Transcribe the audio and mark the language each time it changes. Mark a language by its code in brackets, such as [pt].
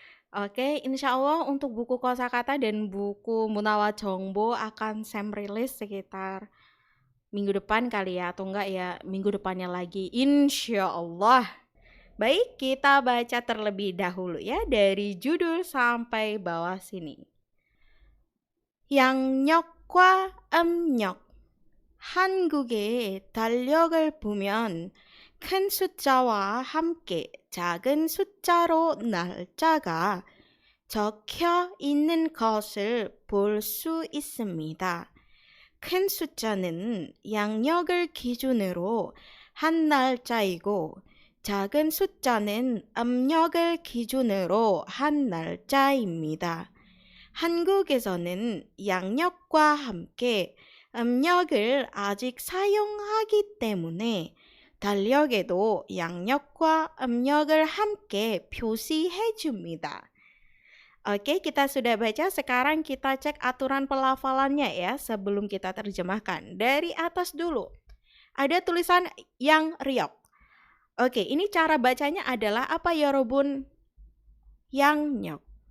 [id] Oke, insya Allah untuk buku kosakata dan buku Munawa Jongbo akan Sam rilis sekitar minggu depan kali ya, atau enggak ya minggu depannya lagi, insya Allah. Baik, kita baca terlebih dahulu ya dari judul sampai bawah sini. [ko] 양력과 음력. 한국의 달력을 보면 큰 숫자와 함께 작은 숫자로 날짜가 적혀 있는 것을 볼 수 있습니다. 큰 숫자는 양력을 기준으로 한 날짜이고 작은 숫자는 음력을 기준으로 한 날짜입니다. 한국에서는 양력과 함께 음력을 아직 사용하기 때문에 달력에도 양력과 음력을 함께 표시해 줍니다. [id] Oke, kita sudah baca, sekarang kita cek aturan pelafalannya ya sebelum kita terjemahkan. Dari atas dulu, ada tulisan yang riok. Oke, ini cara bacanya adalah apa ya Robun? Yang nyok.